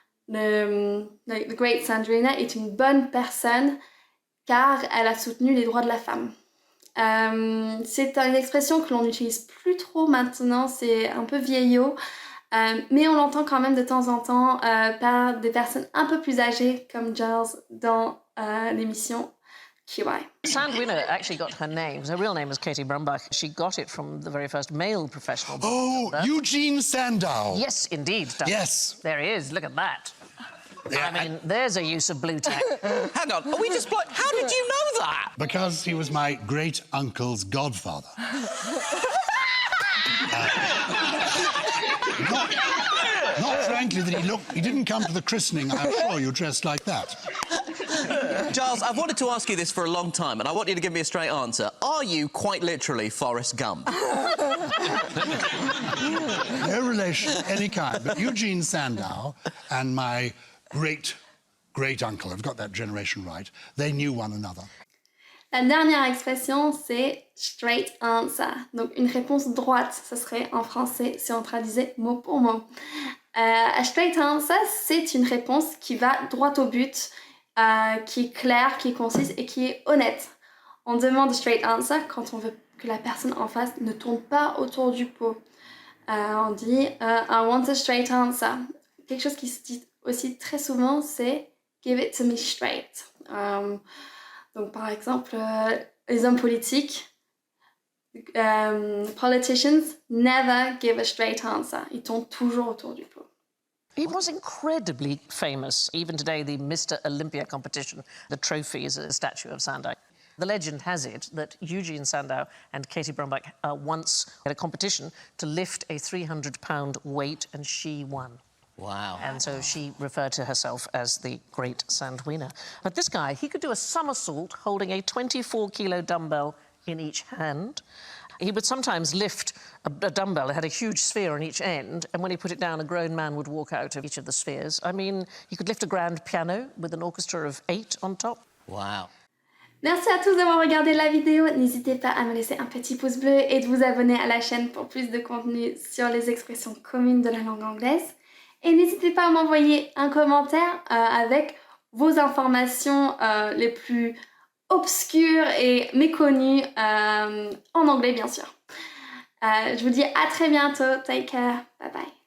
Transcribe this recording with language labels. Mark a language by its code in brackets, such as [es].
[fr] The great Sandrina est une bonne personne car elle a soutenu les droits de la femme. C'est une expression que l'on n'utilise plus trop maintenant, c'est un peu vieillot, mais on l'entend quand même de temps en temps par des personnes un peu plus âgées comme Giles dans l'émission QI. [en] Sandwina actually got her name. Her real name was Katie Brumbach. She got it from the very first male professional bodybuilder. Eugene Sandow. Yes, indeed. Doug. Yes. There he is. Look at that. Yeah, I mean, there's a use of blue tack. Hang on, are we just how did you know that? Because he was my great-uncle's godfather. Not frankly that he didn't come to the christening, I'm sure you dressed like that. Giles, I've wanted to ask you this for a long time, and I want you to give me a straight answer. Are you quite literally Forrest Gump? No relation of any kind, but Eugene Sandow and my great-uncle, I've got that generation right, they knew one another. [fr] La dernière expression, c'est straight answer. Donc, une réponse droite, ce serait en français si on traduisait mot pour mot. A straight answer, c'est une réponse qui va droit au but, qui est claire, qui est concise et qui est honnête. On demande straight answer quand on veut que la personne en face ne tourne pas autour du pot. On dit [en] I want a straight answer. [fr] Quelque chose qui se dit aussi très souvent, c'est [en] give it to me straight. [fr] Donc, par exemple, les hommes politiques, [en] politicians never give a straight answer. [fr] Ils tournent toujours autour du pot. [en] He was incredibly famous. Even today, the Mr. Olympia competition, the trophy is a statue of Sandow. The legend has it that Eugene Sandow and Katie Brumbach once had a competition to lift a 300-pound weight, and she won. Wow. And so she referred to herself as the Great Sandwina. But this guy, he could do a somersault holding a 24-kilo dumbbell in each hand. He would sometimes lift a dumbbell. It had a huge sphere on each end, and when he put it down, a grown man would walk out of each of the spheres. I mean, he could lift a grand piano with an orchestra of 8 on top. Wow. [fr] Merci à tous d'avoir regardé la vidéo. N'hésitez pas à me laisser un petit pouce bleu et de vous abonner à la chaîne pour plus de contenu sur les expressions communes de la langue anglaise. Et n'hésitez pas à m'envoyer un commentaire avec vos informations les plus obscures et méconnues en anglais, bien sûr. Je vous dis à très bientôt. [en] Take care. Bye bye.